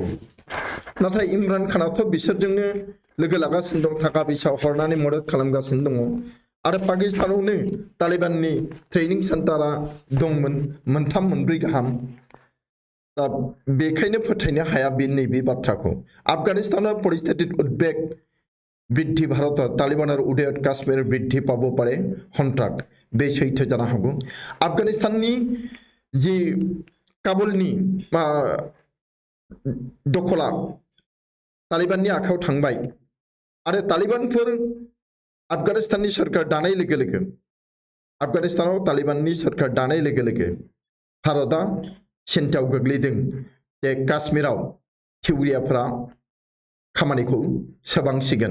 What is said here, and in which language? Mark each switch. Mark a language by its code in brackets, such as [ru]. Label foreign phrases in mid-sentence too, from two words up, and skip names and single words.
[brx] नाथाय इमरान खानाथ' बिसोरजोंनो लोगो लागासिनो दं, थाखा फैसा हरनानै मदद खालामगासिनो दङ आरो पाकिस्तानावनो तालिबाननि ट्रेनिं सेन्टारा दंमोन, 3-4 गाहाम। दा बेखायनो फोथायनो हाया बे नैबे बाथ्राखौ। [as] আফগানিস্তানাৱ পৰিস্থিতিত উদ্বেগ বৃদ্ধি ভারত তালিবানের উদয়ত কাশ্মীর বৃদ্ধি পাব পারে সন্ত্ৰাস। [brx] बे सैथो जानो हागौ। आफगानिस्ताननि जि काबुलनि दखला तालिबाननि आखायाव थांबाय आरो तालिबानफोर आफगानिस्ताननि सरकार दानाय लोगो लोगो, आफगानिस्तानाव तालिबाननि सरकार दानाय लोगो लोगो भारतआ सिन्तायाव गोग्लैदों जे काश्मीराव थिउरियाफोरा खामानिखौ सोबांसिगोन।